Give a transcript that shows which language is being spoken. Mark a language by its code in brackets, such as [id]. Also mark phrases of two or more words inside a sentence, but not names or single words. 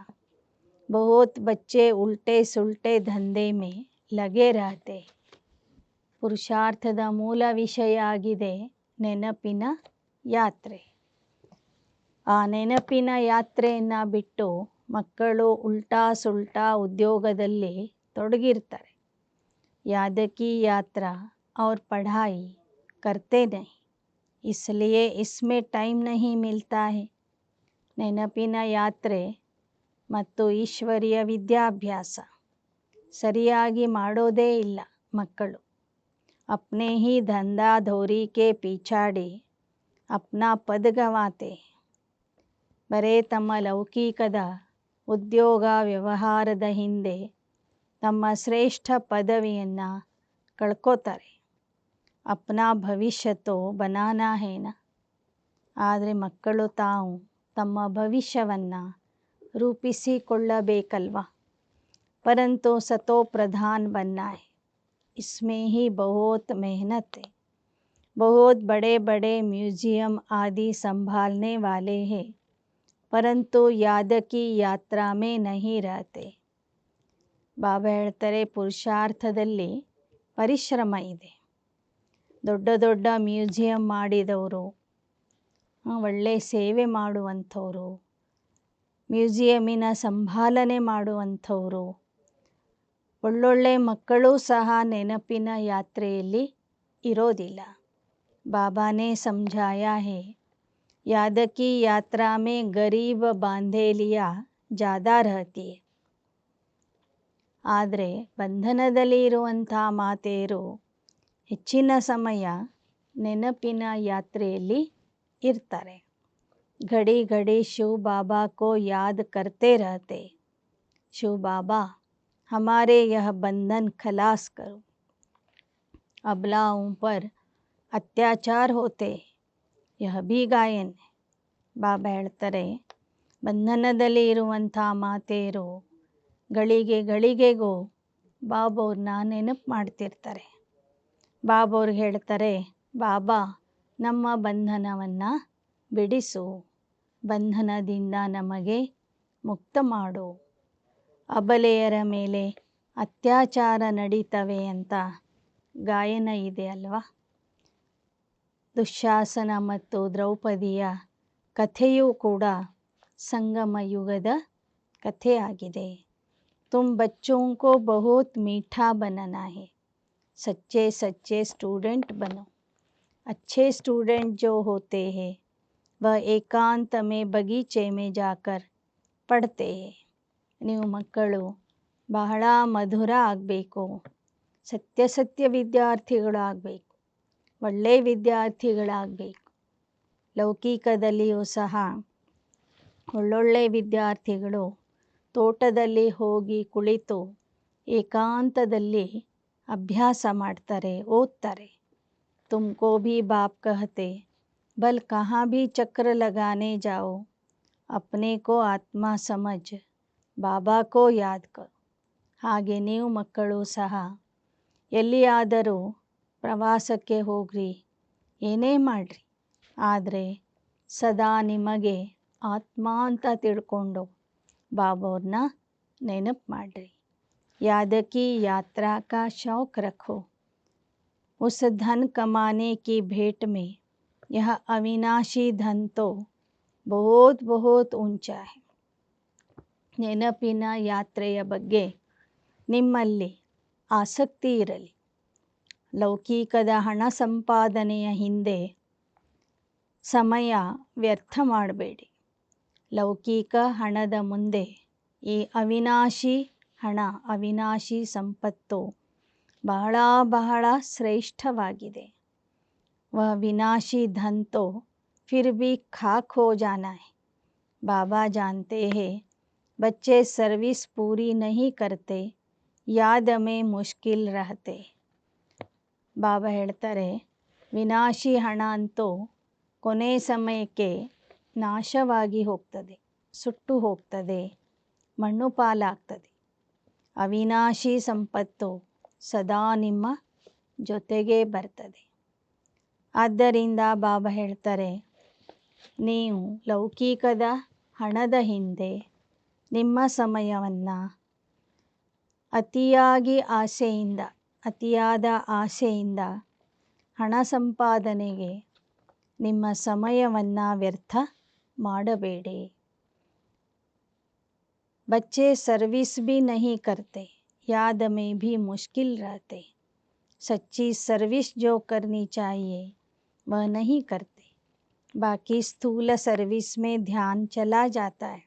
[hi] बहुत बच्चे उल्टे सुल्टे धंधे में लगे रहते. [kn] ಪುರುಷಾರ್ಥದ ಮೂಲ ವಿಷಯ ಆಗಿದೆ ನೆನಪಿನ ಯಾತ್ರೆ. ಆ ನೆನಪಿನ ಯಾತ್ರೆಯನ್ನು ಬಿಟ್ಟು ಮಕ್ಕಳು ಉಲ್ಟಾ ಸುಲ್ಟಾ ಉದ್ಯೋಗದಲ್ಲಿ ತೊಡಗಿರ್ತಾರೆ. [hi] याद की यात्रा और पढ़ाई करते नहीं, इसलिए इसमें टाइम नहीं मिलता है. [kn] ನೆನಪಿನ ಯಾತ್ರೆ ಮತ್ತು ಈಶ್ವರಿಯ ವಿದ್ಯಾಭ್ಯಾಸ ಸರಿಯಾಗಿ ಮಾಡೋದೇ ಇಲ್ಲ ಮಕ್ಕಳು. [hi] अपने ही धंधा धोरी के पीछाड़ी अपना पद गंवाते. [kn] ಬರೇ ತಮ್ಮ ಲೌಕಿಕದ ಉದ್ಯೋಗ ವ್ಯವಹಾರದ ಹಿಂದೆ ತಮ್ಮ ಶ್ರೇಷ್ಠ ಪದವಿಯನ್ನು ಕಳ್ಕೋತಾರೆ. [hi] अपना भविष्य तो बनाना है ना. [kn] ಆದರೆ ಮಕ್ಕಳು ತಾವು ತಮ್ಮ ಭವಿಷ್ಯವನ್ನು ರೂಪಿಸಿಕೊಳ್ಳಬೇಕಲ್ವ. [hi] परंतु सतो प्रधान बनना है, इसमें ही बहुत मेहनत है. बहुत बड़े बड़े म्यूजियम आदि संभालने वाले हैं, परंतु याद की यात्रा में नहीं रहते. [kn] ಬಾಬಾ ಹೇಳ್ತಾರೆ, ಪುರುಷಾರ್ಥದಲ್ಲಿ ಪರಿಶ್ರಮ ಇದೆ. ದೊಡ್ಡ ದೊಡ್ಡ ಮ್ಯೂಸಿಯಂ ಮಾಡಿದವರು, ಒಳ್ಳೆ ಸೇವೆ ಮಾಡುವಂಥವರು, ಮ್ಯೂಸಿಯಮಿನ ಸಂಭಾಲನೆ ಮಾಡುವಂಥವರು, ಒಳ್ಳೊಳ್ಳೆ ಮಕ್ಕಳು ಸಹ ನೆನಪಿನ ಯಾತ್ರೆಯಲ್ಲಿ ಇರೋದಿಲ್ಲ. [hi] बाबा ने समझाया है, याद की यात्रा में गरीब बांधेलिया ज़्यादा रहती है. [kn] ಆದರೆ ಬಂಧನದಲ್ಲಿ ಇರುವಂಥ ಮಾತೆಯರು ಹೆಚ್ಚಿನ ಸಮಯ ನೆನಪಿನ ಯಾತ್ರೆಯಲ್ಲಿ ಇರ್ತಾರೆ. [hi] घड़ी घड़ी शिव बाबा को याद करते रहते. शिव बाबा हमारे यह बंधन खलास करो. अबलाओं पर अत्याचार होते, यह भी गायन है. [kn] ಬಾಬಾ ಹೇಳ್ತಾರೆ, ಬಂಧನದಲ್ಲಿ ಇರುವಂಥ ಮಾತೆಯರು ಗಳಿಗೆಗೂ ಬಾಬವ್ರನ್ನ ನೆನಪು ಮಾಡ್ತಿರ್ತಾರೆ. ಬಾಬವ್ರಿಗೆ ಹೇಳ್ತಾರೆ, ಬಾಬಾ ನಮ್ಮ ಬಂಧನವನ್ನು ಬಿಡಿಸು, ಬಂಧನದಿಂದ ನಮಗೆ ಮುಕ್ತ ಮಾಡು. ಅಬಲೆಯರ ಮೇಲೆ ಅತ್ಯಾಚಾರ ನಡೀತವೆ ಅಂತ ಗಾಯನ ಇದೆ ಅಲ್ವಾ. ದುಶ್ಯಾಸನ ಮತ್ತು ದ್ರೌಪದಿಯ ಕಥೆಯೂ ಕೂಡ ಸಂಗಮ ಯುಗದ ಕಥೆಯಾಗಿದೆ. [hi] तुम बच्चों को बहुत मीठा बनाना है, सच्चे सच्चे स्टूडेंट बनो. अच्छे स्टूडेंट जो होते हैं वह एकांत में बगीचे में जाकर पढ़ते हैं. [kn] ನೀವು ಮಕ್ಕಳು ಬಹಳ ಮಧುರ ಆಗಬೇಕು, ಸತ್ಯ ವಿದ್ಯಾರ್ಥಿಗಳಾಗಬೇಕು, ಒಳ್ಳೆಯ ವಿದ್ಯಾರ್ಥಿಗಳಾಗಬೇಕು. ಲೌಕಿಕದಲ್ಲಿಯೂ ಸಹ ಒಳ್ಳೊಳ್ಳೆ ವಿದ್ಯಾರ್ಥಿಗಳು ತೋಟದಲ್ಲಿ ಹೋಗಿ ಕುಳಿತು ಏಕಾಂತದಲ್ಲಿ ಅಭ್ಯಾಸ ಮಾಡ್ತಾರೆ, ಓದ್ತಾರೆ. [hi] तुमको भी बाप कहते, बल कहाँ भी चक्र लगाने जाओ, अपने को आत्मा समझ, बाबा को याद करो. [kn] ಹಾಗೆ ನೀವು ಮಕ್ಕಳು ಸಹ ಎಲ್ಲಿಯಾದರೂ ಪ್ರವಾಸಕ್ಕೆ ಹೋಗ್ರಿ, ಏನೇ ಮಾಡಿರಿ, ಆದರೆ ಸದಾ ನಿಮಗೆ ಆತ್ಮ ಅಂತ ತಿಳ್ಕೊಂಡು ಬಾಬವ್ರನ್ನ ನೆನಪು ಮಾಡಿರಿ. [hi] याद की यात्रा का शौक रखो, उस धन कमाने की भेंट में यह अविनाशी धन तो बहुत बहुत ऊंचा है. [kn] ನೆನಪಿನ ಯಾತ್ರೆಯ ಬಗ್ಗೆ ನಿಮ್ಮಲ್ಲಿ ಆಸಕ್ತಿ ಇರಲಿ. ಲೌಕಿಕದ ಹಣ ಸಂಪಾದನೆಯ ಹಿಂದೆ ಸಮಯ ವ್ಯರ್ಥ ಮಾಡಬೇಡಿ. ಲೌಕಿಕ ಹಣದ ಮುಂದೆ ಈ ಅವಿನಾಶಿ ಹಣ, ಅವಿನಾಶಿ ಸಂಪತ್ತು ಬಹಳ ಬಹಳ ಶ್ರೇಷ್ಠವಾಗಿದೆ. [hi] वह विनाशी धन तो फिर भी खाक हो जाना है. बाबा जानते हैं बच्चे सर्विस पूरी नहीं करते, याद में मुश्किल रहते. [kn] ಬಾಬಾ ಹೇಳ್ತಾರೆ, ವಿನಾಶಿ ಹಣ ಅಂತೂ ಕೊನೆ ಸಮಯಕ್ಕೆ ನಾಶವಾಗಿ ಹೋಗ್ತದೆ, ಸುಟ್ಟು ಹೋಗ್ತದೆ, ಮಣ್ಣು ಪಾಲಾಗ್ತದೆ. ಅವಿನಾಶಿ ಸಂಪತ್ತು ಸದಾ ನಿಮ್ಮ ಜೊತೆಗೆ ಬರ್ತದೆ. ಆದ್ದರಿಂದ ಬಾಬಾ ಹೇಳ್ತಾರೆ, ನೀವು ಲೌಕಿಕದ ಹಣದ ಹಿಂದೆ ನಿಮ್ಮ ಸಮಯವನ್ನು ಅತಿಯಾದ ಆಸೆಯಿಂದ ಹಣ ಸಂಪಾದನೆಗೆ ನಿಮ್ಮ ಸಮಯವನ್ನು ವ್ಯರ್ಥ ಮಾಡಬೇಡಿ. [hi] बच्चे सर्विस भी नहीं करते, याद में भी मुश्किल रहते. सच्ची सर्विस जो करनी चाहिए वह नहीं करते, बाकी स्थूल सर्विस में ध्यान चला जाता है.